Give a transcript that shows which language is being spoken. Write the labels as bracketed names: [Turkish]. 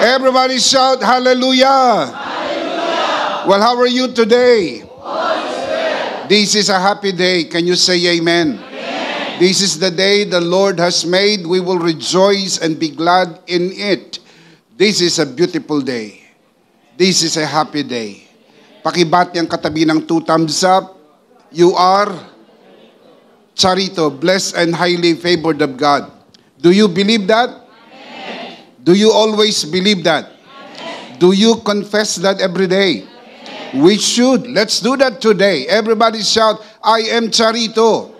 [English] Everybody shout, hallelujah. Hallelujah. Well, how are you today? Holy Spirit. This is a happy day. Can you say amen? Amen. This is the day the Lord has made. We will rejoice and be glad in it. This is a beautiful day. This is a happy day. [Filipino] Pakibati ang katabi ng 2 thumbs up. [English] You are Charito, blessed and highly favored of God. Do you believe that? Amen. Do you always believe that? Amen. Do you confess that every day? Amen. We should. Let's do that today. Everybody shout, I am Charito.